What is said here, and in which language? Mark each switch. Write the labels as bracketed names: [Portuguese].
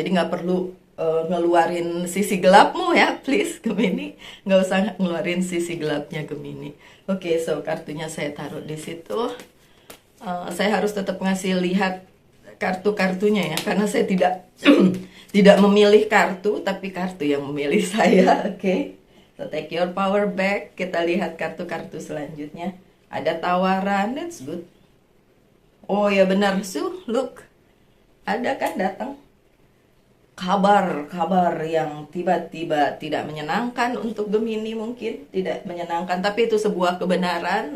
[Indonesian] Jadi nggak perlu ngeluarin sisi gelapmu ya, please Gemini, nggak usah ngeluarin sisi gelapnya Gemini. Oke, so kartunya saya taruh di situ. Saya harus tetap ngasih lihat kartu-kartunya ya, karena saya tidak tidak memilih kartu, tapi kartu yang memilih saya. [English] Oke, so take your power back. [Indonesian] Kita lihat kartu-kartu selanjutnya. Ada tawaran, [English] that's good. [Indonesian] Oh ya benar, look, ada kan datang kabar yang tiba-tiba tidak menyenangkan untuk Gemini, mungkin tidak menyenangkan, tapi itu sebuah kebenaran.